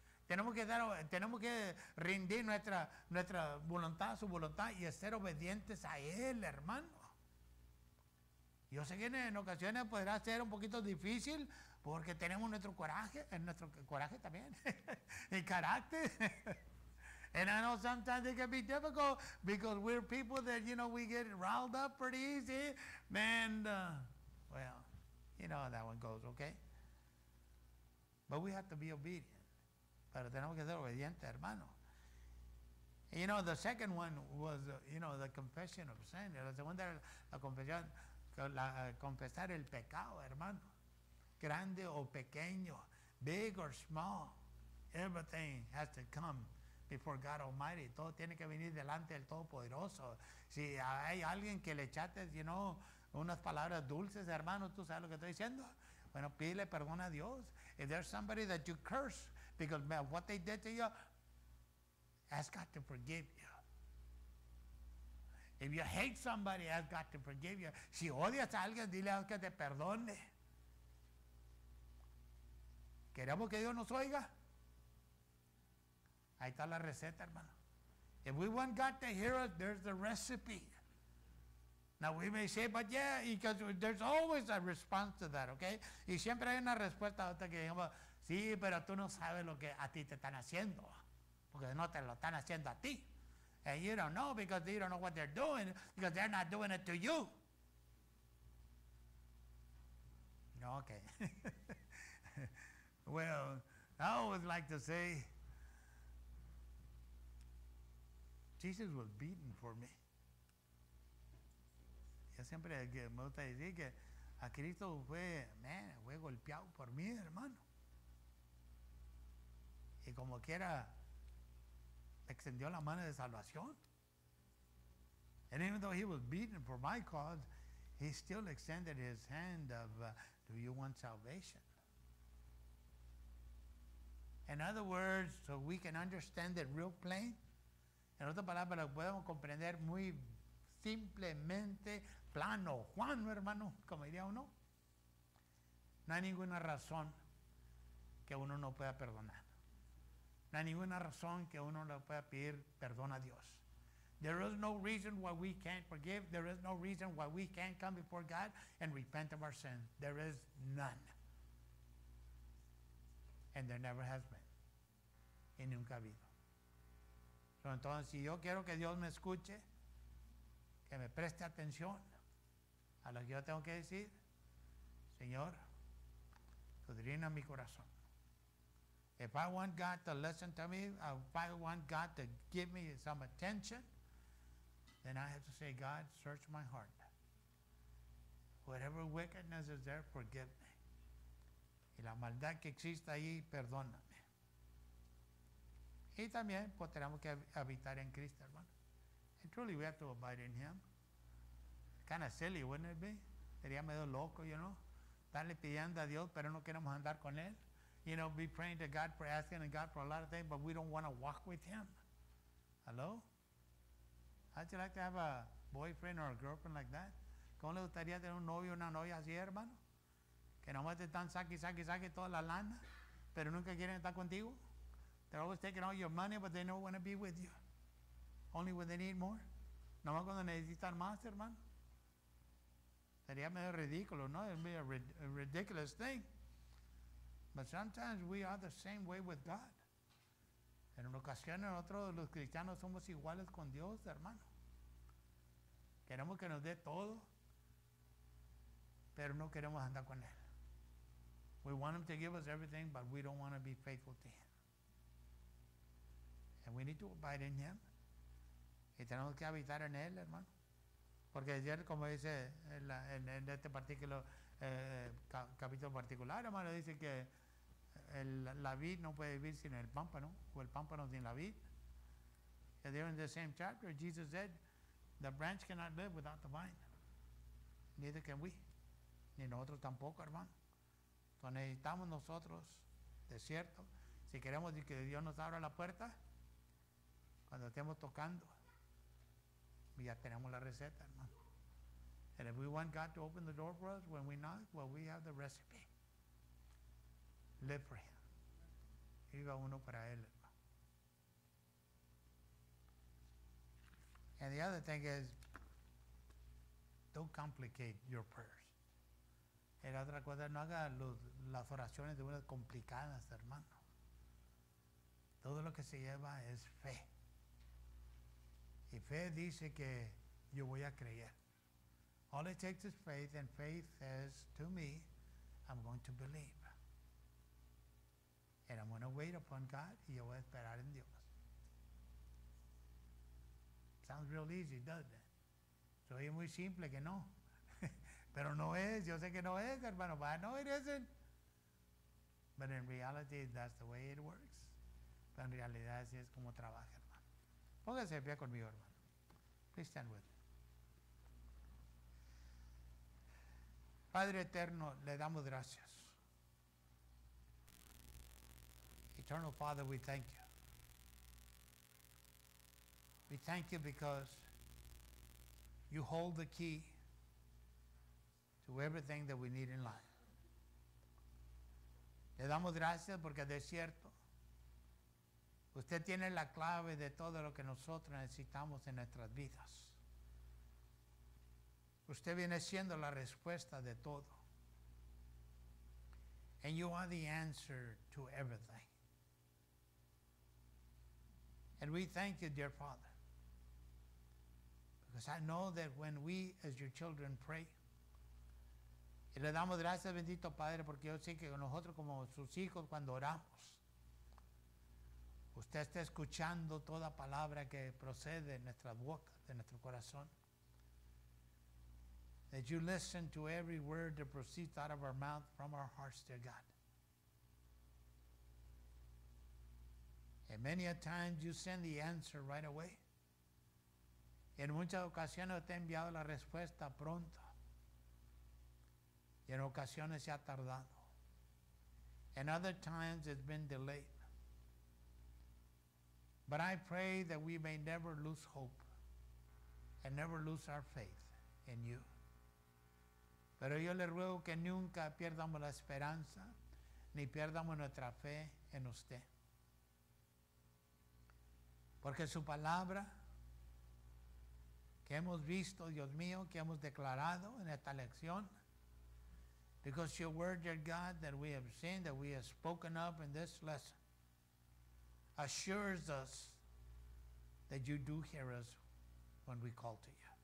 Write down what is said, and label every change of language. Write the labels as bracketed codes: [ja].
[es] Tenemos que rendir nuestra voluntad, su voluntad, y ser obedientes a Él, hermano. Yo sé que en ocasiones podrá ser un poquito difícil porque tenemos nuestro coraje también, el carácter. [en] And I know sometimes it can be difficult because we're people that, you know, we get riled up pretty easy. And, well, you know how that one goes, okay? But we have to be obedient. [es] Pero tenemos que ser obedientes, hermano. [en] You know, the second one was, you know, the confession of sin. [es] La segunda era la confesión, confesar el pecado, hermano. Grande o pequeño, [en] big or small, everything has to come before God Almighty. [es] Todo tiene que venir delante del Todopoderoso. Si hay alguien que le echaste, [en] you know, [es] unas palabras dulces, hermano, ¿tú sabes lo que estoy diciendo? Bueno, pídele perdón a Dios. [en] If there's somebody that you curse because of what they did to you, ask God to forgive you. If you hate somebody, ask God to forgive you. [es] Si odias a alguien, dile a Dios que te perdone. ¿Queremos que Dios nos oiga? Ahí está la receta, hermano. [en] If we want God to hear us, there's the recipe. Now we may say, but yeah, because there's always a response to that, okay? [es] Y siempre hay una respuesta a otra que digamos, sí, pero tú no sabes lo que a ti te están haciendo, porque no te lo están haciendo a ti. [en] And you don't know because you don't know what they're doing, because they're not doing it to you. No, okay. Well, I always like to say, Jesus was beaten for me. [es] Yo siempre me gusta decir que a Cristo fue golpeado por mí, hermano. Y como quiera, extendió la mano de salvación. [en] And even though he was beaten for my cause, he still extended his hand of, do you want salvation? In other words, so we can understand it real plain. [es] En otras palabras, lo podemos comprender muy simplemente, plano, Juan, hermano, como diría uno. No hay ninguna razón que uno no pueda perdonar. No hay ninguna razón que uno no pueda pedir perdón a Dios. [en] There is no reason why we can't forgive. There is no reason why we can't come before God and repent of our sins. There is none. And there never has been. [es] Y nunca ha habido. So, entonces, si yo quiero que Dios me escuche, que me preste atención a lo que yo tengo que decir, Señor, escudriña mi corazón. [en] If I want God to listen to me, if I want God to give me some attention, then I have to say, God, search my heart. Whatever wickedness is there, forgive me. [es] Y la maldad que exista ahí, perdóname. Y también pues tenemos que habitar en Cristo, hermano. [en] And truly we have to abide in Him. Kind of silly, wouldn't it be? [es] Sería medio loco, [en] you know. [es] Estarle pidiendo a Dios, pero no queremos andar con Él. [en] You know, be praying to God for asking God for a lot of things, but we don't want to walk with Him. Hello? How'd you like to have a boyfriend or a girlfriend like that? [es] ¿Cómo le gustaría tener un novio o una novia así, hermano? Que nomás te están saque toda la lana, pero nunca quieren estar contigo. [en] They're always taking all your money, but they don't want to be with you. Only when they need more. [es] Nomás cuando necesitan más, hermano. Sería medio ridículo, ¿no? [en] It'd be a ridiculous thing. But sometimes we are the same way with God. [es] En ocasiones nosotros los cristianos somos iguales con Dios, hermano. Queremos que nos dé todo, pero no queremos andar con Él. [en] We want Him to give us everything, but we don't want to be faithful to Him. And we need to abide in Him. [es] Y tenemos que habitar en Él, hermano. Porque ayer, como dice en este capítulo particular, hermano, dice que la vid no puede vivir sin el pámpano, o el pámpano sin la vid. [en] And there in the same chapter, Jesus said, the branch cannot live without the vine. Neither can we. [es] Ni nosotros tampoco, hermano. Entonces necesitamos nosotros, de cierto, si queremos que Dios nos abra la puerta, cuando estemos tocando, ya tenemos la receta, hermano. [en] And if we want God to open the door for us when we knock, well, we have the recipe. Live for Him. [es] Viva uno para Él, hermano. [en] And the other thing is, don't complicate your prayers. [es] Y la otra cosa, no haga las oraciones de unas complicadas, hermano. Todo lo que se lleva es fe. Y fe dice que yo voy a creer. [en] All it takes is faith, and faith says to me, I'm going to believe. And I'm going to wait upon God, [es] y yo voy a esperar en Dios. [en] Sounds real easy, doesn't it? [es] Soy muy simple que no. Pero no es, yo sé que no es, hermano, [en] but I know it isn't. But in reality, that's the way it works. [es] Pero en realidad así es como trabaja, hermano. Póngase de pie conmigo, hermano. [en] Please stand with me. [es] Padre eterno, le damos gracias. [en] Eternal Father, we thank you. We thank you because you hold the key to everything that we need in life. [es] Le damos gracias porque de cierto, usted tiene la clave de todo lo que nosotros necesitamos en nuestras vidas. Usted viene siendo la respuesta de todo. [en] And you are the answer to everything. And we thank you, dear Father, because I know that when we as your children pray, [es] y le damos gracias, bendito Padre, porque yo sé que nosotros como sus hijos cuando oramos, usted está escuchando toda palabra que procede de nuestra boca, de nuestro corazón. [en] That you listen to every word that proceeds out of our mouth from our hearts, dear God. And many a times you send the answer right away. [es] En muchas ocasiones te ha enviado la respuesta pronta. Y en ocasiones se ha tardado. [en] And other times it's been delayed. But I pray that we may never lose hope and never lose our faith in you. [es] Pero yo le ruego que nunca pierdamos la esperanza ni pierdamos nuestra fe en usted. Porque su palabra que hemos visto, Dios mío, que hemos declarado en esta lección, [en] because your word, dear God, that we have seen, that we have spoken up in this lesson, assures us that you do hear us when we call to you.